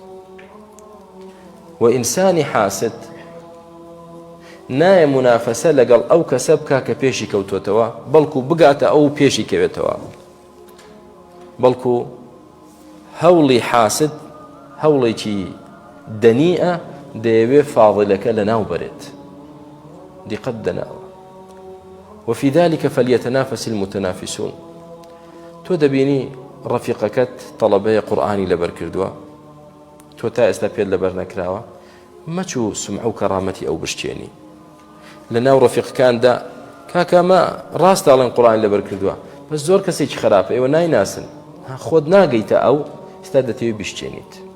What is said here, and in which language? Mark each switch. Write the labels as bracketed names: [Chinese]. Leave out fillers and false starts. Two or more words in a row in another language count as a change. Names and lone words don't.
[Central Kurdish] و ئینسانی حاسد نایە منافەسە لەگەڵ ئەو کەسە بکا کە پێشی کەوتوتەوە بەڵکو بگاتە ئەو پێشی کەوێتەوە بەڵکو هەوڵی حاسد هەوڵێکی دەنیئە دەیەوێ فاضلەکە لە ناو بەرێت دیقەت دەناوە [Arabic] وفي ذلك فليتنافس [Central Kurdish] المتنافسون تۆ دەبینی ڕەفیقەکەت تەڵەبەیە قورئانی لەبەر کردووە تۆ تا ئێستا پێت لەبەر نەکراوە مەچوو سمعە و کەڕامەتی ئەو بشتێنی لە ناو ڕەفیقەکاندا کاکە ما ڕاست دەڵێن قورئان لەبەر کردووە بەس زۆر کەسێکی خراپە ئێوە نایناسن خۆت ناگەیتە ئەو ئێستا دەتەوێت بیشتێنیت